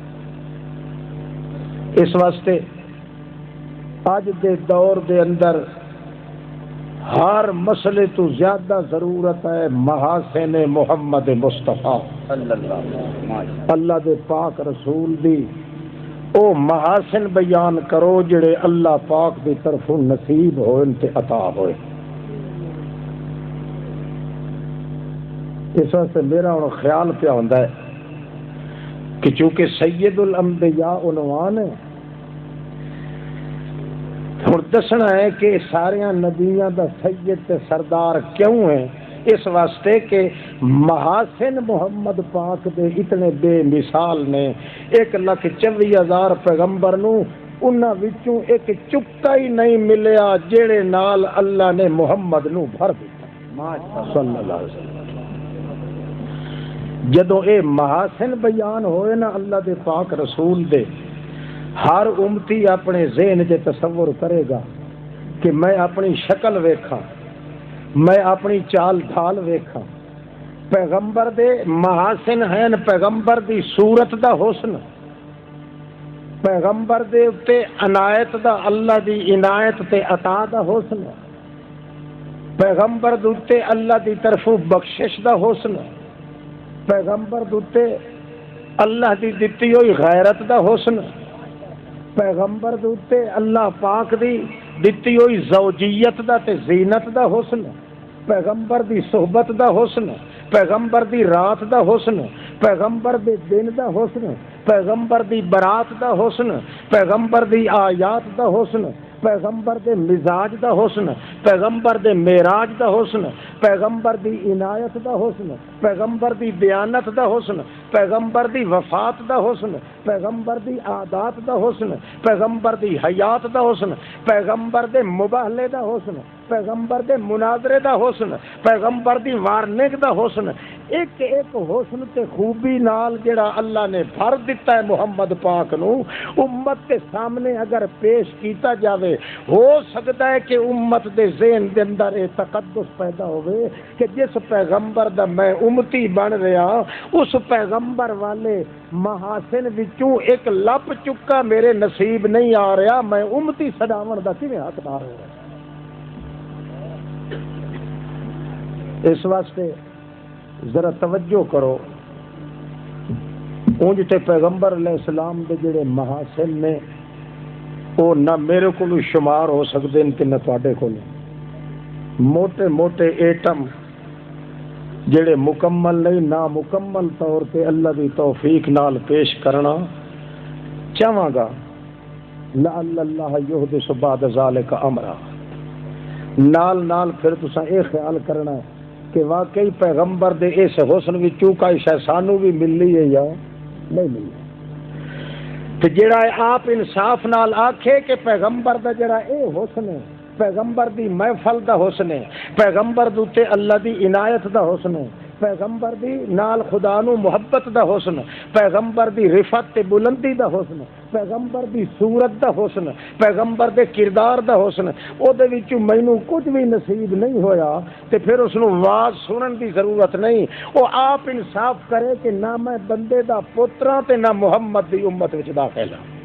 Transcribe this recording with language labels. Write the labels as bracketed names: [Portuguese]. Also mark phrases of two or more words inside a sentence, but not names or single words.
[Punjabi] اس واسطے اج دے دور دے اندر ہر مسئلے تو زیادہ ضرورت ہے محاسن محمد مصطفیٰ اللہ دے پاک رسول دی او محاسن بیان کرو جڑے اللہ پاک دی طرفوں نصیب ہوئے تے عطا ہوئے. اس واسطے میرا ہن خیال پیا ہوندا ہے کہ چونکہ سید الانبیاء عنوان ہے، ہن دسنا ہے کہ سارے نبیاں دا سید تے سردار کیوں ہے. اس واسطے کہ محاسن محمد پاک دے اتنے بے مثال نے. 1,24,000 پیغمبر نو انہاں وچوں ایک چکا ہی نہیں ملیا جڑے نال اللہ نے محمد نو بھر دیتا [Arabic] صلی اللہ علیہ وسلم۔ [Punjabi] جدوں اے محاسن بیان ہوئے نا اللہ دے پاک رسول دے، ہر امتی اپنے ذہن چ تصور کرے گا کہ میں اپنی شکل ویکھاں، میں اپنی چال ڈھال ویکھاں۔ پیغمبر دے محاسن ہیں، پیغمبر دی صورت دا حسن، پیغمبر دے اتے عنایت دا اللہ دی عنایت تے عطا دا حسن، پیغمبر دے اتے اللہ دی طرفوں بخشش دا حسن، پیغمبر دے اتے اللہ دی دتی ہوئی غیرت دا حسن، پیغمبر دے اتے اللہ پاک دی دتی ہوئی زوجیت دا تے زینت دا حسن، پیغمبر دی صحبت دا حسن، پیغمبر دی رات دا حسن، پیغمبر دے دن دا حسن، پیغمبر دی برات دا حسن، پیغمبر دی آیات دا حسن، پیغمبر دے مزاج دا حسن، پیغمبر دے معراج دا حسن، پیغمبر دی عنایت دا حسن، پیغمبر دی دیانت دا حسن، پیغمبر دی وفات دا حسن، پیغمبر دی عادات دا حسن، پیغمبر دی حیات دا حسن، پیغمبر دے مباہلے دا حسن، پیغمبر دے مناظرے دا حسن، پیغمبر دی وارننگ دا حسن، ایک ایک حسن تے خوبی نال جڑا اللہ نے بھر دیتا ہے محمد پاک نو، امت کے سامنے اگر پیش کیتا جاوے، ہو سکتا ہے کہ امت دے ذہن دے اندر اے تقدس پیدا ہوئے کہ جس پیغمبر دا میں امتی بن رہا، اس پیغمبر والے محاسن وچوں ایک لپ چکا میرے نصیب نہیں آ رہا، میں امتی سڈاون دا کیویں حقدار ہو رہا۔ اس واسطے ذرا توجہ کرو، اونج تے پیغمبر [Arabic] علیہ السلام [Punjabi] دے جڑے محاسن نے وہ نہ میرے کو شمار ہو سکتے ہیں کہ نہ تواڈے کو، موٹے موٹے ایٹم جڑے مکمل نہیں، نامکمل طور پہ اللہ دی توفیق نال پیش کرنا چاہواں گا۔ [Arabic] لعل اللہ یحدث بعد ذالک امرا، [Punjabi] نال نال پھر تساں اے خیال کرنا ہے کہ واقعی پیغمبر دے اس حسن وچوں کا شے سانو بھی ملی ہے یا نہیں ملی۔ تے جڑا آپ انصاف نال آکھے کہ پیغمبر دا جڑا اے حسن ہے، پیغمبر دی محفل دا حسن ہے، پیغمبر دوتے اللہ دی عنایت دا حسن ہے، پیغمبر دی نال خدا نو محبت دا حسن، پیغمبر دی رفعت تے بلندی دا حسن، پیغمبر دی صورت دا حسن، پیغمبر دے کردار دا حسن، او دے وچوں مینوں کچھ بھی نصیب نہیں ہویا تے پھر اس نو واز سنن دی ضرورت نہیں، او آپ انصاف کرے کہ نہ میں بندے دا پتراں تے نہ محمد دی امت وچ داخل ہاں۔